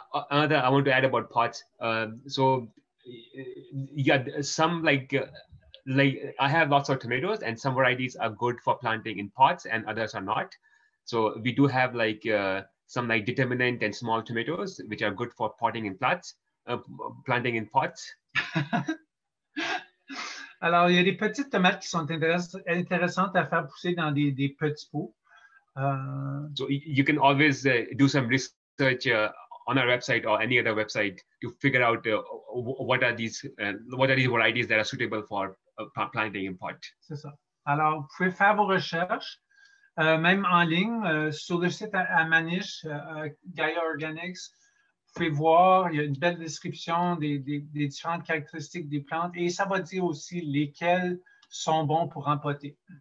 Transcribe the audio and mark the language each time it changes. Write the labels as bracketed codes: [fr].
[en] Another I want to add about pots. So yeah, some I have lots of tomatoes, and some varieties are good for planting in pots, and others are not. So we do have some determinant and small tomatoes, which are good for potting in planting in pots. [fr] Alors, il y a des petites tomates qui sont intéressantes à faire pousser dans des petits pots. [en] So you can always do some research on our website or any other website to figure out what are these varieties that are suitable for planting in pot. [fr] C'est ça. Alors, vous pouvez faire vos recherches, même en ligne, sur le site à Manish, Gaia Organics. Vous pouvez voir, il y a une belle description des différentes caractéristiques des plantes et ça va dire aussi lesquelles sont bons pour empoter.